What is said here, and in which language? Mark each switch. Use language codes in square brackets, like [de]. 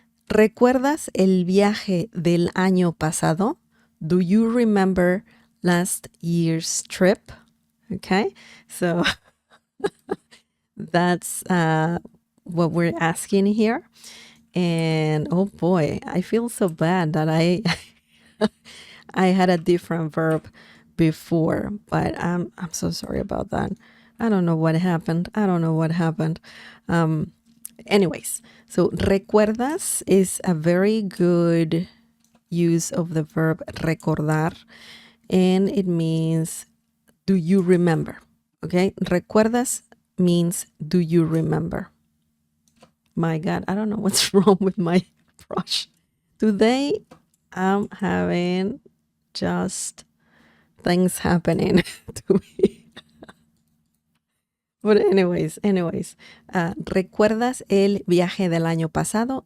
[es] ¿Recuerdas el viaje del año pasado? [en] Do you remember last year's trip? Okay. So that's what we're asking here. And oh boy, I feel so bad that I I had a different verb before, but I'm so sorry about that. I don't know what happened. Anyways, so recuerdas is a very good use of the verb recordar, and it means do you remember? Okay, recuerdas means do you remember? My God, I don't know what's wrong with my brush. Today, I'm having just things happening to me. But anyways, [es] ¿recuerdas el viaje del año pasado?